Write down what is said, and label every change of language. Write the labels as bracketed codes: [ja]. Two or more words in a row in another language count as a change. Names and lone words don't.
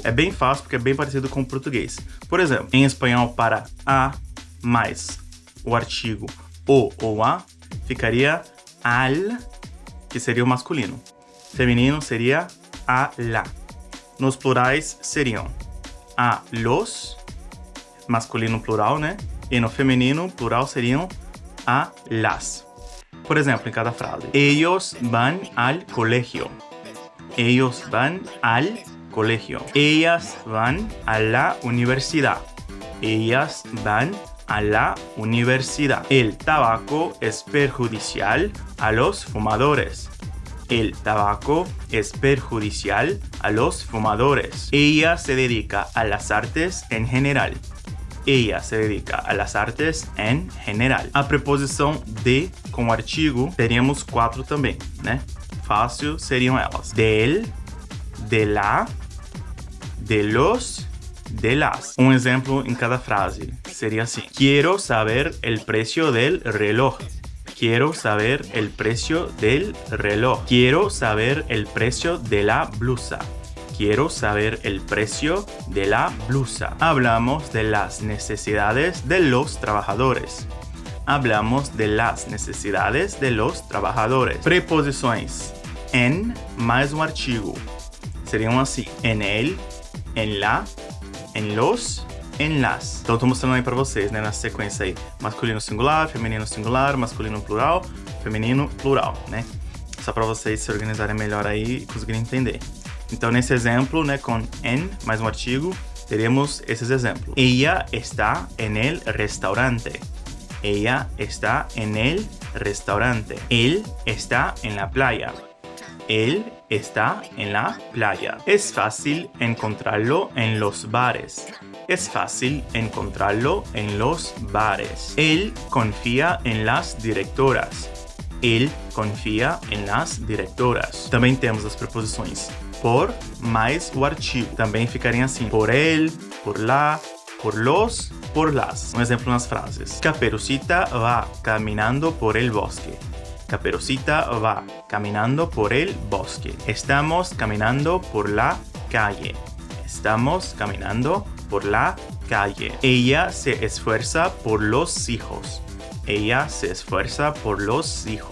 [pt] É bem fácil porque é bem parecido com o português. Por exemplo, em espanhol, para a mais o artigo o ou a, ficaria al, que seria o masculino. Feminino seria [es] a la. [pt] Nos plurais seriam [es] a los, [pt] masculino plural, né? E no feminino plural seriam [es] a las. [pt] Por exemplo, em cada frase. [es] Ellos van al colegio. Ellos van al colegio. Ellas van a la universidad. Ellas van a la universidad. El tabaco es perjudicial a los fumadores. El tabaco es perjudicial a los fumadores. Ella se dedica a las artes en general. Ella se dedica a las artes en general. [pt] A preposição de com artigo, teríamos 4 também, né? Fácil seriam elas. [es] Del, de la, de los, de las. [pt] Um exemplo em cada frase seria assim. [es] Quiero saber el precio del reloj. Quiero saber el precio del reloj. Quiero saber el precio de la blusa. Quiero saber el precio de la blusa. Hablamos de las necesidades de los trabajadores. Hablamos de las necesidades de los trabajadores. [pt] Preposições en mais um artigo seriam assim: [es] en el, en la, en los, en las. [pt] Então, eu tô mostrando aí pra vocês, né, na sequência aí. Masculino singular, feminino singular, masculino plural, feminino plural, né? Só pra vocês se organizarem melhor aí e conseguirem entender. Então, nesse exemplo, né, com en mais um artigo, teremos esses exemplos. [es] Ella está en el restaurante. Ella está en el restaurante. Él está en la playa. Él está en la playa. Es fácil encontrarlo en los bares. Es fácil encontrarlo en los bares. Él confía en las directoras. Él confía en las directoras. [pt] Também temos as preposições por mais o artigo. Também ficariam assim: [es] por él, por la, por los, por las. [pt] Um exemplo nas frases. [es] Caperucita va caminando por el bosque. Caperucita va caminando por el bosque. Estamos caminando por la calle. Estamos caminando por la calle. Ella se esfuerza por los hijos. Ella se esfuerza por los hijos.